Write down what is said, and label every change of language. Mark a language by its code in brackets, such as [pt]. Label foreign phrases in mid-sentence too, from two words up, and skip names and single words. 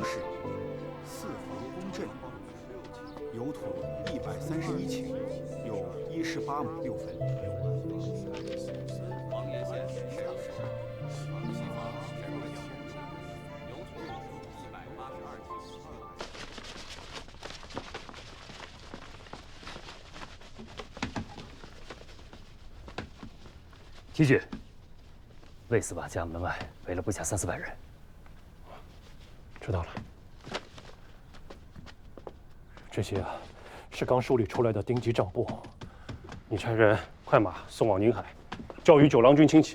[zh] 4 房公鎮，有土131頃，有18畝6分。黃岩縣沈氏，西房沈文清，有土182 頃。提举，魏司马家门外围了不下3、400人。知道了。这些是刚梳理出来的丁级账簿，你差人快马送往宁海，交与9郎君亲启。